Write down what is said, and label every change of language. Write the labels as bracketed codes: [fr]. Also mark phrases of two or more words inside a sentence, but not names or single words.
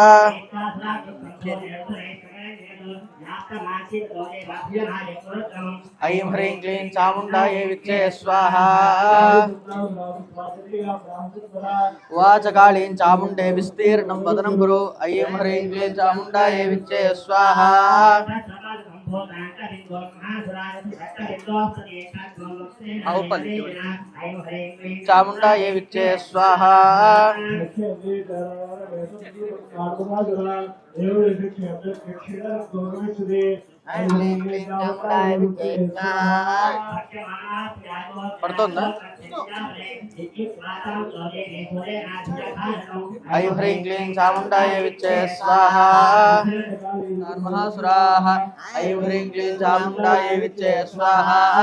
[sa] ऐं ह्रीं क्लीं चामुण्डायै विच्चे स्वाहा उवाच कालीं चामुण्डे विस्तीर्णं वदनं गुरु ऐं ह्रीं क्लीं चामुण्डायै विच्चे स्वाहा चामुण्डायै विच्चे स्वाहा పడుతుందా ఐం హ్రీం క్లీం చాముండాయ విచ్చే స్వాహా మహాసురాః ఐం హ్రీం క్లీం చాముండాయ విచ్చే స్వాహా